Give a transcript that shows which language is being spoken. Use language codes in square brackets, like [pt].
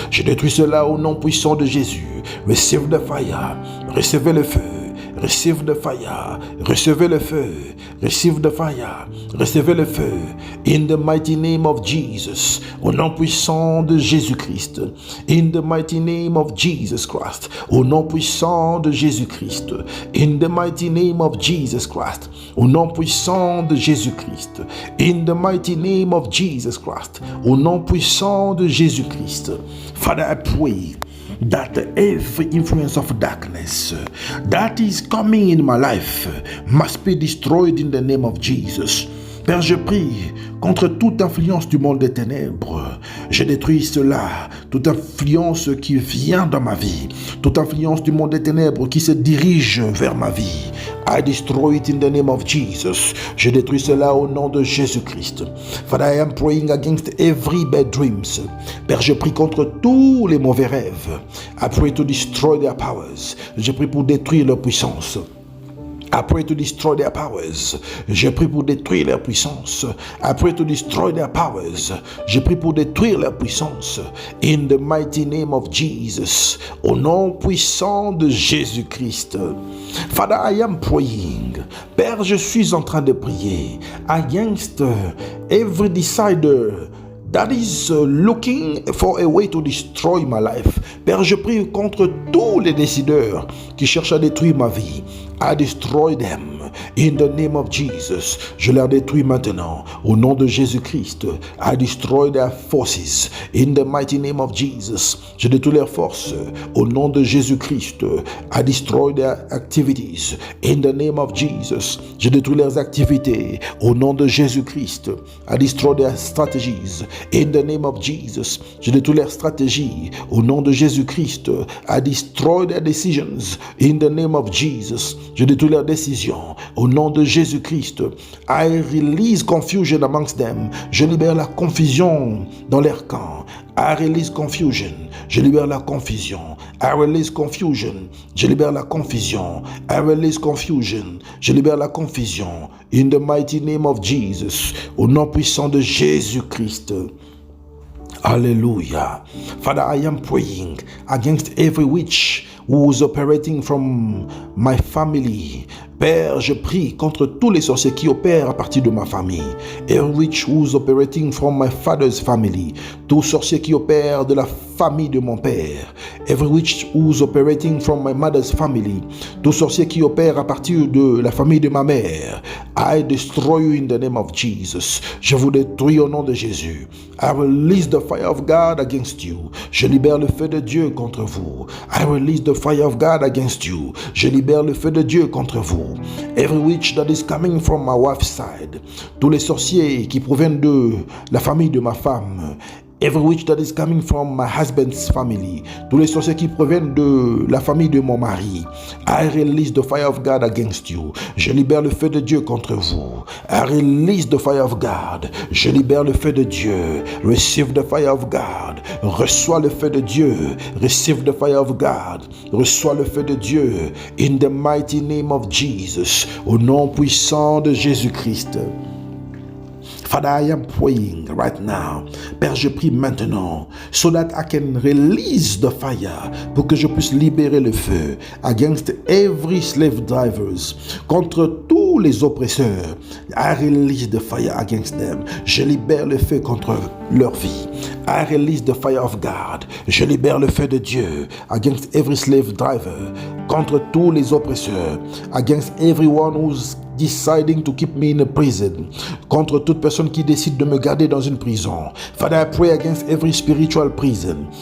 [fr] Je détruis cela au nom puissant de Jésus. [en] Receive the fire. [fr] Recevez le feu. [en] Receive the fire. Recevez le feu. Receive the fire. [fr] Recevez le feu. [en] In the mighty name of Jesus. [fr] Au nom puissant de Jésus-Christ. [en] In the mighty name of Jesus Christ. [fr] Au nom puissant de Jésus-Christ. [en] In the mighty name of Jesus Christ. [fr] Au nom puissant de Jésus-Christ. [en] In the mighty name of Jesus Christ. [fr] Au nom puissant de Jésus-Christ. [en] Father, I pray that every influence of darkness that is coming in my life must be destroyed in the name of Jesus. [fr] Père, je prie contre toute influence du monde des ténèbres. Je détruis cela, toute influence qui vient dans ma vie, toute influence du monde des ténèbres qui se dirige vers ma vie. [en] I destroy it in the name of Jesus. [fr] Je détruis cela au nom de Jésus-Christ. [en] Father, I am praying against every bad dreams. [fr] Père, je prie contre tous les mauvais rêves. [en] I pray to destroy their powers. [fr] Je prie pour détruire leur puissance. [en] I pray to destroy their powers. [fr] Je prie pour détruire leur puissance. [en] I pray to destroy their powers. [fr] Je prie pour détruire leur puissance. [en] In the mighty name of Jesus. [fr] Au nom puissant de Jésus-Christ. [en] Father, I am praying. [fr] Père, je suis en train de prier [en] against every decider that is looking for a way to destroy my life. [fr] Père, je prie contre tous les décideurs qui cherchent à détruire ma vie. [en] I destroy them in the name of Jesus. [fr] Je les détruis maintenant au nom de Jésus-Christ. [en] I destroy their forces in the mighty name of Jesus. [fr] Je détruis leurs forces au nom de Jésus-Christ. [en] I destroy their activities in the name of Jesus. [fr] Je détruis leurs activités au nom de Jésus-Christ. [en] I destroy their strategies in the name of Jesus. [fr] Je détruis leurs stratégies au nom de Jésus-Christ. [en] I destroy their decisions in the name of Jesus. [fr] Je détruis leurs décisions au nom de Jésus-Christ. [en] I release confusion amongst them. [fr] Je libère la confusion dans leur camp. [en] I release confusion. [fr] Je libère la confusion. [en] I release confusion. [fr] Je libère la confusion. [en] I release confusion. [fr] Je libère la confusion. [en] In the mighty name of Jesus. [fr] Au nom puissant de Jésus-Christ. [en] Hallelujah. Father, I am praying against every witch who is operating from my family. [fr] Père, je prie contre tous les sorciers qui opèrent à partir de ma famille. [en] Every witch who is operating from my father's family. [fr] Tous sorciers qui opèrent de la famille de mon père. [en] Every witch who is operating from my mother's family. [fr] Tous sorciers qui opèrent à partir de la famille de ma mère. [en] I destroy you in the name of Jesus. [fr] Je vous détruis au nom de Jésus. [en] I release the fire of God against you. [fr] Je libère le feu de Dieu contre vous. [en] I release the fire of God against you. [fr] Je libère le feu de Dieu contre vous. [en] Every witch that is coming from my wife's side. [fr] Tous les sorciers qui proviennent de la famille de ma femme. [en] Every witch that is coming from my husband's family. [fr] Tous les sorciers qui proviennent de la famille de mon mari. [en] I release the fire of God against you. [fr] Je libère le feu de Dieu contre vous. [en] I release the fire of God. [fr] Je libère le feu de Dieu. [en] Receive the fire of God. [fr] Reçois le feu de Dieu. [en] Receive the fire of God. [fr] Reçois le feu de Dieu. [en] In the mighty name of Jesus. [fr] Au nom puissant de Jésus-Christ. [en] Father, I am praying right now. [fr] Père, je prie maintenant [en] so that I can release the fire [fr] pour que je puisse libérer le feu [en] against every slave drivers, [fr] contre tous les oppresseurs. [en] I release the fire against them. [fr] Je libère le feu contre leur vie. [en] I release the fire of God. [fr] Je libère le feu de Dieu [en] against every slave driver, [fr] contre tous les oppresseurs, [en] against everyone who's deciding to keep me in a prison, [fr] contre toute personne qui décide de me garder dans une prison. [en] Father, I pray against every spiritual prison.